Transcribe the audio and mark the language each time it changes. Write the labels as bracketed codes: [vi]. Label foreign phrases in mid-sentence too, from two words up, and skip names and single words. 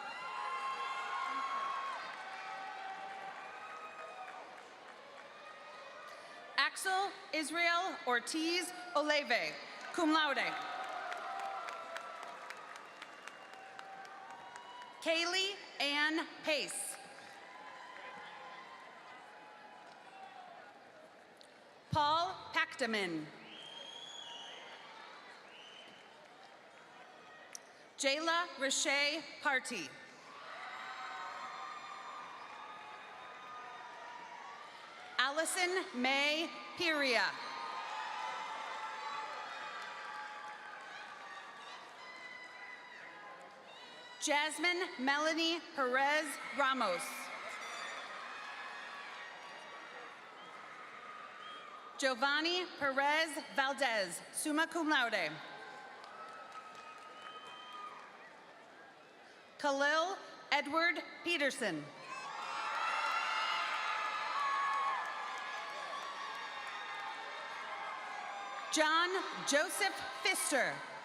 [en] Axel Israel Ortiz Oleve, [la] cum laude. [en] Kaylee Ann Pace. Paul Pactaman. Jayla Rashay Party. Allison May Piria. Jasmine Melanie Perez Ramos. Giovanni Perez Valdez, [la] summa cum laude. [en] Khalil Edward Peterson. John Joseph Pfister.